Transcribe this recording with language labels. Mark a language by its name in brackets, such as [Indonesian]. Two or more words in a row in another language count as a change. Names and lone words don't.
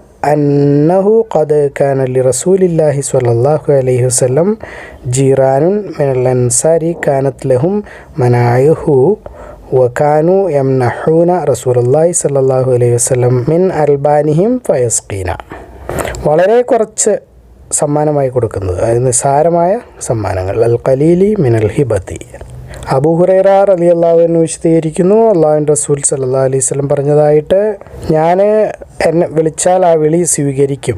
[Arabic] أنه قد كان لرسول الله صلى الله عليه وسلم جيران من الأنصار كانت لهم مناعه وكانوا يمنحون رسول الله صلى الله عليه وسلم من ألبانهم فيسقينا. [Malayalam] വളരെ കുറച്ച് സമ്മാനമായി കൊടുക്കുന്നത്, അതായത് നിസ്സാരമായ സമ്മാനങ്ങൾ. [Arabic] القليل من الهبة. [Malayalam] അബൂ ഹുറൈറ [Arabic] رضي الله عنه [Malayalam] വിശദീകരിക്കുന്നു, അല്ലാഹുവിൻ്റെ റസൂൽ [Arabic] صلى الله عليه وسلم [Malayalam] പറഞ്ഞതായിട്ട്, ഞാൻ എന്നെ വിളിച്ചാൽ ആ വിളി സ്വീകരിക്കും.